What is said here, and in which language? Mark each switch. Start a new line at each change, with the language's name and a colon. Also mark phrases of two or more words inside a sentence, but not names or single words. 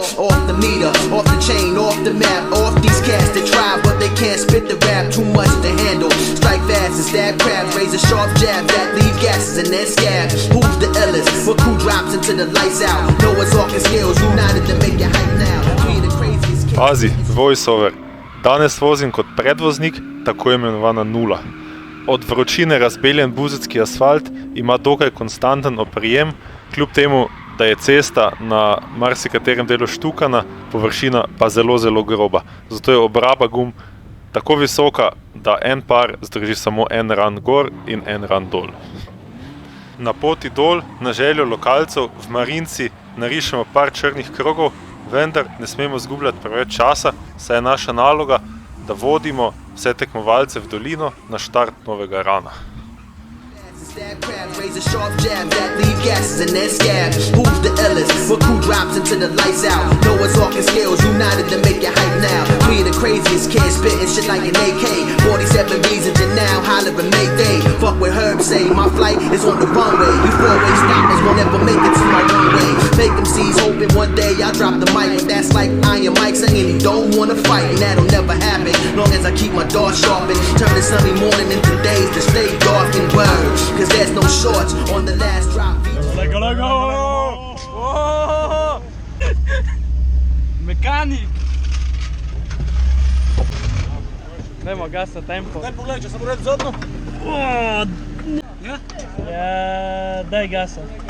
English: Off the meter, off the chain, off the map. Off these cats that try but they can't spit the rap. Too much to handle. Strike fast and stab crabs. Razor sharp jabs that leave gases in their scabs. Who's the illest? What crew drops into the lights out? Noah's Ark and Scales united to make it hype now. We the craziest kids.
Slovenian: Pazi, voiceover. Danes vozim kot predvoznik, tako imenovana nula. Od vročine razbeljen buzecki asfalt ima dokaj konstanten oprijem, kljub temu, da je cesta na marsikaterem delu štukana, površina pa zelo groba. Zato je obraba gum tako visoka, da en par zdrži samo en ran gor in en ran dol. Na poti dol, na željo lokalcev, v Marinci narišemo par črnih krogov, vendar ne smemo zgubljati preveč časa, saj je naša naloga, da vodimo vse tekmovalce v dolino na štart novega rana.
English: Stab crabs, razor sharp jabs that leave gases in their scabs. Who's the illest? What crew drops into the lights out? Noah's Ark and Scales united to make it hype now. We the craziest kids spitting shit like an AK. 47 reasons and now hollering Mayday. Fuck what Herb say, my flight is on the runway. You four-way stoppers won't ever make it to my runway. Make them C's hoping one day I'll drop the mic, but that's like Iron Mike saying he don't wanna fight, and that'll never happen. Long as I keep my dart sharpened, turn the sunny morning into days to stay dark and word. Cause there's no shorts on the last drop. Lego! Oh! Mekanik!
Slovenian: Dajmo gasa tempo. Daj pogledaj, če sem ured zadnjo. Ja, daj gasa.